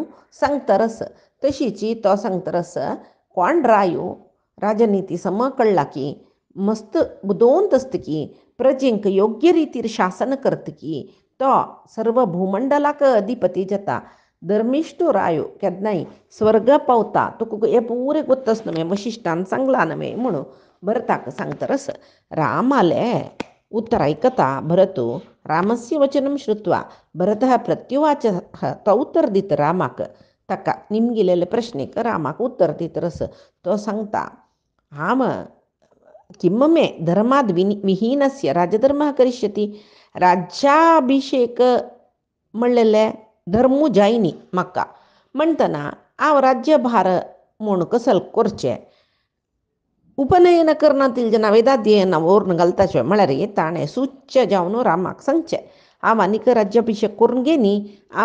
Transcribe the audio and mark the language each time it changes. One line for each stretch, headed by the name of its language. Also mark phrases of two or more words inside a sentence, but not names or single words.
Konkani: सांगतरस तशीची तो सांगतरस कोण रायो राजनीती सम कळला की मस्त बुदोवंत आसतकी प्रजेंक योग्य रितीर शासन करतकी तो सर्व भूमंडलाक अधिपती जाता धर्मिष्ठो रायो केन्नाय स्वर्ग पावता तुका हें पुरे गोत्तस न्हय वशिश्टान सांगला न्हय म्हणून भरताक सांगतरस रामाले उत्तर आयकता
Sanskrit: भरतो रामस्य वचनं श्रुत्वा भरतः प्रत्युवाच
Konkani: तो उत्तर दीत रामाक ताका निमगेलेले प्रश्नेक रामाक उत्तर दीतरस तो सांगता हाम
Sanskrit: किं मे धर्माद विहीनस्य राजधर्मः करिष्यति
Konkani: राज्याभिषेक म्हणलेले धर्मू जायनी म्हाका म्हणटना हांव राज्यभार म्हूण कसल करचें उपनयन करणातील जना वेदाध्ययन व्हरून घालताचे म्हळ्यार ताणें सुच्च जावन रामाक सांगचें हांव आनीक राज्याभिशेक करून घेनी हांव